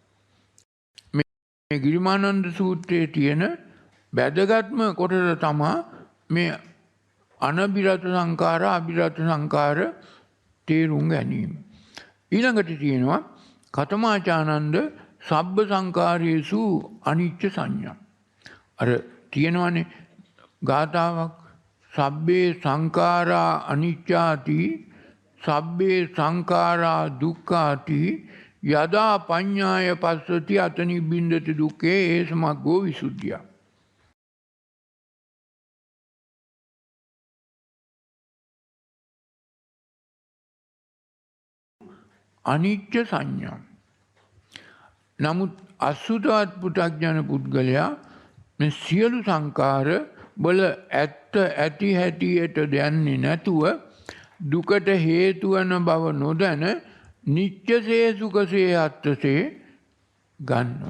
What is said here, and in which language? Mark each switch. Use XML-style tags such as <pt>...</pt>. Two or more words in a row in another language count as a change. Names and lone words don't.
<si>මේ ගිරිමානන්ද සූත්‍රයේ තියෙන වැදගත්ම කොටස තමයි මේ අනබිරත සංඛාර, අබිරත සංඛාර තේරුම් ගැනීම. ඊළඟට තියෙනවා</si> <pi>කතමාචානන්ද සබ්බ සංඛාරයේසු අනිච්ච සංඥා.</pi> <si>අර තියෙනවනේ ගාථාවක්</si> <pi>සබ්බේ සංඛාරා අනිච්චාති සබ්බේ සංඛාරා දුක්ඛාති යදා පඤ්ඤාය පස්සති අතනි බින්දති දුක්ඛේ ඒසමග්ගෝ විසුද්ධිය. අනිච්ච සංඥා.</pi> <si>නමුත් අසුතවත් පු탁ජන පුද්ගලයා මේ සියලු සංකාර වල ඇත්ත ඇති හැටියට දන්නේ නැතුව දුකට හේතු වන බව නොදැන</si> <pi>නිච්චසේ සුඛසේ අත්තසේ</pi> <si>ගන්නවා.</si>